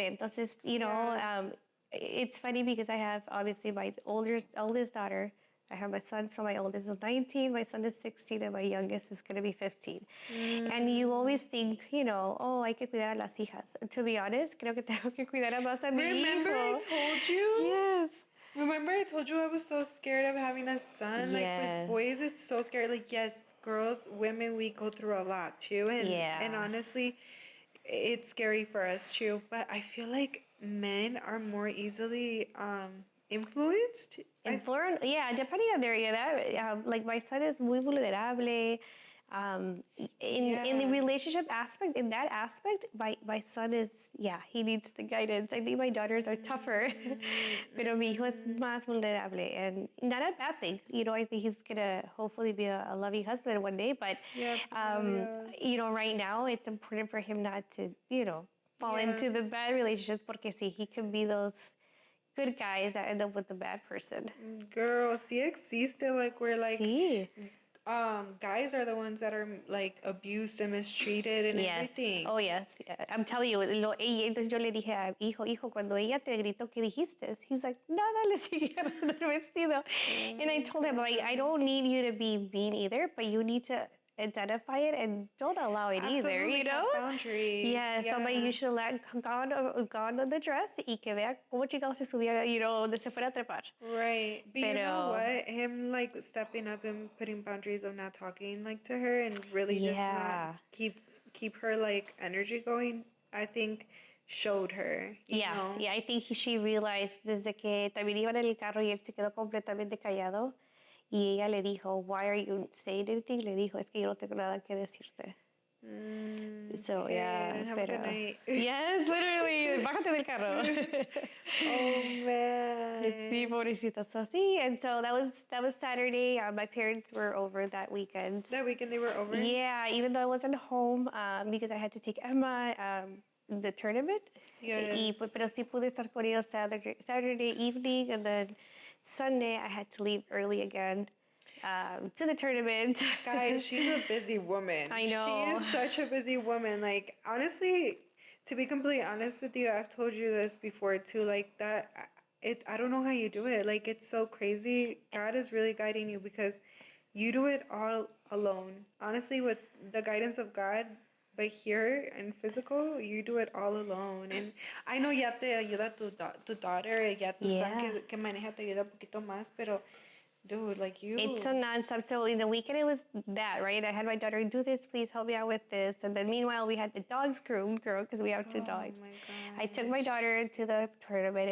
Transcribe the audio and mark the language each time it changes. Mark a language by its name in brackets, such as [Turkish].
[English] Entonces, it's funny because I have obviously my oldest daughter. I have my son, so my oldest is 19, my son is 16, and my youngest is going to be 15. And you always think, oh, [Spanish] hay que cuidar a las hijas. [English] To be honest, [Spanish] creo que tengo que cuidar a más a mi [English] Remember [Spanish] hijo. [English] I told you? Yes. Remember I told you I was so scared of having a son? Like, Yes. with boys, it's so scary. Like, yes, girls, women, we go through a lot, too. And honestly, it's scary for us, too. But I feel like men are more easily influenced. Depending on their edad. Like my son is [Spanish] muy vulnerable. [English] In the relationship aspect, in that aspect, my son is, he needs the guidance. I think my daughters are tougher, [Spanish] pero mi hijo es más vulnerable, [English] and not a bad thing. I think he's gonna hopefully be a loving husband one day, but right now it's important for him not to, fall into the bad relationships, [Spanish] porque sí, [English] he can be those good guys that end up with a bad person. Girl, [Spanish] sí existe, [English] like, where, like, [Spanish] sí. [English] Guys are the ones that are, like, abused and mistreated and everything. Oh, yes. Yeah. I'm telling you. [Spanish] Entonces yo le dije a hijo, cuando ella te gritó, ¿qué dijiste? [English] He's like, [Spanish] nada, le sigue agarrando el vestido. [English] And I told him, like, I don't need you to be mean either, but you need to identify it and don't allow it either, Have boundaries. So like, you should let gone on the dress [Spanish] y que vea cómo chingados se subiera, donde se fuera a trepar. [English] Right. But you know what? Him, like, stepping up and putting boundaries of not talking, like, to her and really just not keep her, like, energy going, I think showed her, you know? Yeah, I think she realized [Spanish] desde que también iban en el carro y él se quedó completamente callado. Y ella le dijo, [English] why are you saying anything? [Spanish] Le dijo, es que yo no tengo nada que decirte. [English] So, okay, have a good night. Yes, literally, [Spanish] bájate del carro. [English] Oh, man. [Spanish] Sí, pobrecita. [English] So, sí, and so that was Saturday. My parents were over that weekend. That weekend they were over? Yeah, even though I wasn't home because I had to take Emma the tournament. Yes. [Spanish] Pero sí pude estar con ellos [English] Saturday evening, and then Sunday I had to leave early again to the tournament. Guys, she's a busy woman. I know. She is such a busy woman. Like, honestly, to be completely honest with you, I've told you this before too. Like, that, I don't know how you do it. Like, it's so crazy. God is really guiding you because you do it all alone. Honestly, with the guidance of God. But here in physical, you do it all alone. And I know [Spanish] ya te ayuda tu daughter, ya tu son que maneja te ayuda un poquito más, pero [English] dude, like you. It's a nonstop. So in the weekend, it was that, right? I had my daughter do this, please help me out with this. And then meanwhile, we had the dogs groomed, girl, because we have two dogs. Oh my God. I took my daughter to the tournament.